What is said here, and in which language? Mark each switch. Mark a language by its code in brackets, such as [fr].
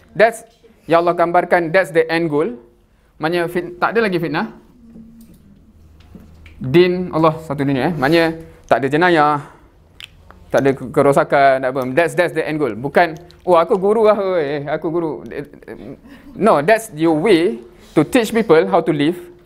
[en] That's [ms] ya Allah gambarkan, [en] that's the end goal. [ms] Maknanya tak ada lagi fitnah. Din Allah satu dunia Maknanya tak ada jenayah, tak ada kerosakan, tak apa. [en] That's the end goal. [ms] Bukan aku guru lah, aku guru. [en] No, that's your way to teach people how to live.